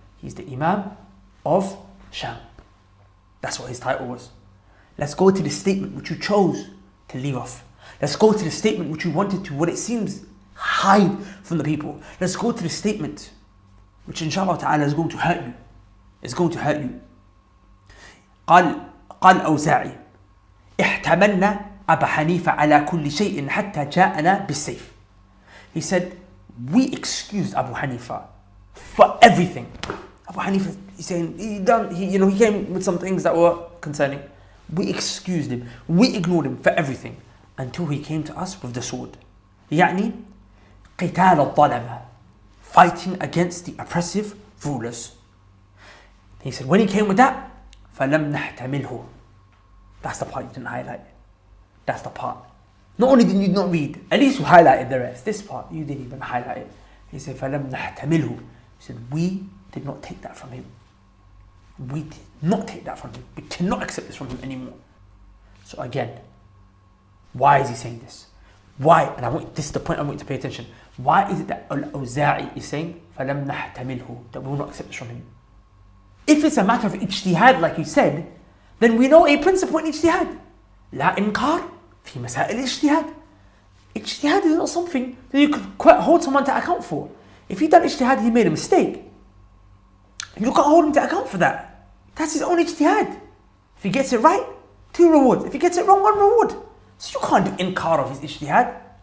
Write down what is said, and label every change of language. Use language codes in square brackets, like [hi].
[en] He's the Imam of Sham. That's what his title was. Let's go to the statement which you chose to leave off. Let's go to the statement which you wanted to, what it seems, hide from the people. Let's go to the statement which [ar] inshallah ta'ala [en] is going to hurt you. It's going to hurt you. [ar] قال أوزاعي احتملنا أبا حنيفة على كل شيء حتى جاءنا بالسيف. [en] He said, we excused Abu Hanifa for everything. Abu Hanifa, he's saying, he came with some things that were concerning. We excused him. We ignored him for everything until he came to us with the sword. [ar] يعني قتال الظلمة, [en] fighting against the oppressive rulers. He said, when he came with that, [ar] فَلَمْ نَحْتَمِلْهُ. [en] That's the part you didn't highlight. That's the part. Not only did you not read, at least you highlighted the rest. This part, you didn't even highlight it. He said, [ar] فَلَمْ نَحْتَمِلْهُ. [en] He said, we did not take that from him. We did not take that from him. We cannot accept this from him anymore. So again, why is he saying this? Why? And this is the point I want you to pay attention. Why is it that Al-Awza'i is saying, [ar] فَلَمْ نَحْتَمِلْهُ, [en] that we will not accept this from him? If it's a matter of ijtihad, like you said, then we know a principle in ijtihad. [ar] لا إنكار في مسائل الاجتهاد. [en] Ijtihad is not something that you could quite hold someone to account for. If he done ijtihad, he made a mistake. You can't hold him to account for that. That's his own ijtihad. If he gets it right, 2 rewards. If he gets it wrong, 1 reward. So you can't do inkar of his ijtihad.